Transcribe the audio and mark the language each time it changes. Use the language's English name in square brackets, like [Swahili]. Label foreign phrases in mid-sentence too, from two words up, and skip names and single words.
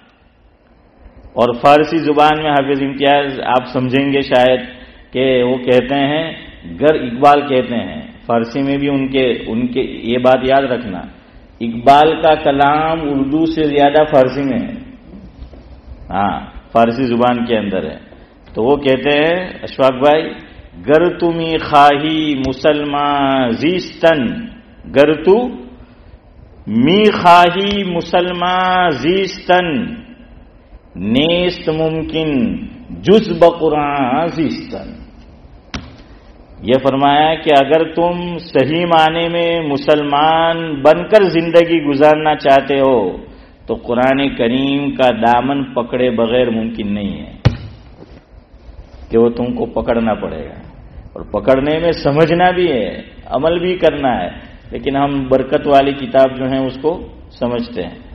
[Urdu] اور فارسی زبان میں حافظ امتیاز آپ سمجھیں گے شاید کہ وہ کہتے ہیں، گر اقبال کہتے ہیں، فارسی میں بھی ان کے یہ بات یاد رکھنا، اقبال کا کلام اردو سے زیادہ فارسی میں ہے، ہاں فارسی زبان کے اندر ہے۔ تو وہ کہتے ہیں اشفاق بھائی، [Persian] گر تمی خواہی مسلمان زیستن، گر تو می خواہی مسلمان زیستن، نیست ممکن جز بقرآن زیستن۔ [Urdu] یہ فرمایا کہ اگر تم صحیح معنی میں مسلمان بن کر زندگی گزارنا چاہتے ہو تو قرآن کریم کا دامن پکڑے بغیر ممکن نہیں ہے، کہ وہ تم کو پکڑنا پڑے گا، اور پکڑنے میں سمجھنا بھی ہے، عمل بھی کرنا ہے، لیکن ہم برکت والی کتاب جو ہے اس کو سمجھتے ہیں۔